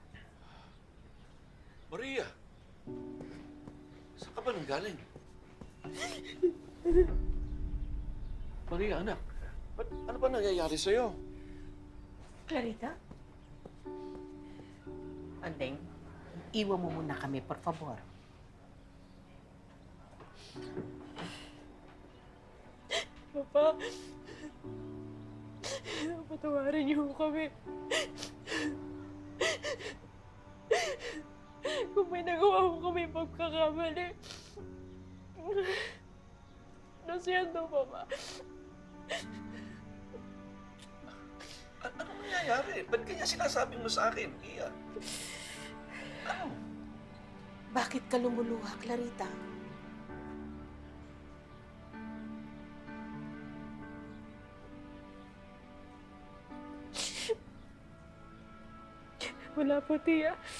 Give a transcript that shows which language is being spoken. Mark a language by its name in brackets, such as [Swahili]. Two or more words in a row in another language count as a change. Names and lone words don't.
[Filipino] Maria, saan ka ba nang galing? Maria, anak, ano ba nangyayari sa'yo? Clarita? Andeng, iwan mo muna kami, [Spanish] por favor. [Filipino] Papa. Patawarin niyo kami. Kung may nagawa ko kami pagkakamali. [Spanish] Lo siento, [Filipino] Papa. Ano nangyayari? Ba't kanya sinasabi mo sa akin, Iya? Ano? Bakit ka lumuluha, Clarita? Wala po, Tia.